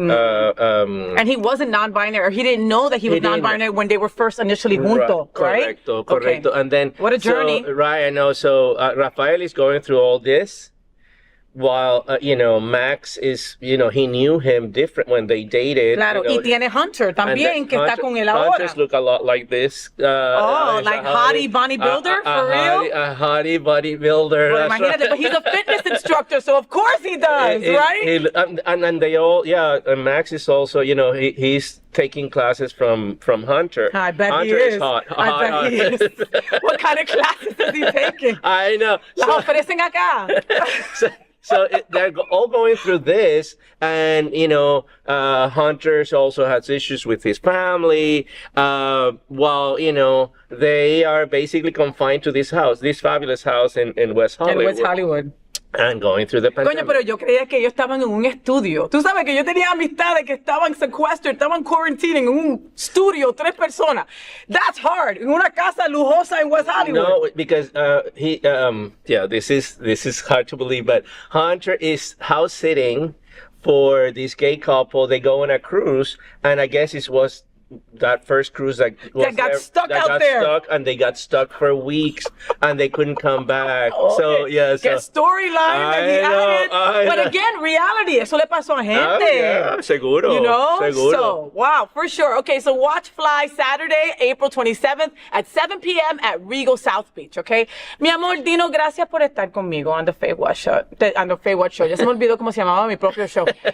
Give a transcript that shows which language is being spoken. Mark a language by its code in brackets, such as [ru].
[en] And he wasn't non-binary. He didn't know that he was non-binary when they were first initially junto, right? [es] Correcto. [en] Okay. And then What a journey. Right, I know. So Rafael is going through all this, while Max is, he knew him different when they dated. [es] Claro, y tiene Hunter también, que está con él ahora. [en] Hunters look a lot like this. Like hottie bodybuilder, for real? A hottie bodybuilder. Well, imagínate, but he's a fitness instructor, so of course he does, right? And they all, and Max is also, he's taking classes from Hunter. I bet Hunter he is. hot. I bet he is. What kind of classes is he taking? I know. [es] Las ofrecen acá. [en] So they're all going through this, and Hunter's also has issues with his family. While they are basically confined to this house, this fabulous house in West Hollywood. [es] En West Hollywood. [en] And going through the pandemic. [es] Coño, pero yo creía que ellos estaban en un estudio. Tú sabes que yo tenía amistades que estaban sequestered, estaban quarantining en un estudio, 3 personas. [en] That's hard. [es] En una casa lujosa en West Hollywood. [en] No, because this is hard to believe, but Hunter is house sitting for this gay couple. They go on a cruise, and I guess it was that first cruise that got stuck out there. And they got stuck for weeks, and they couldn't come back. So Qué storyline that he added. But again, reality. [es] Eso le pasó a gente. Yeah, seguro. Seguro. [en] So, wow, for sure. Okay, so watch Fly Saturday, April 27th at 7 p.m. at Regal South Beach, okay? [es] Mi amor, Dino, gracias por estar conmigo [en] on the FayWhat show. On the FayWhat show. [es] Ya se me olvidó cómo se llamaba mi propio show.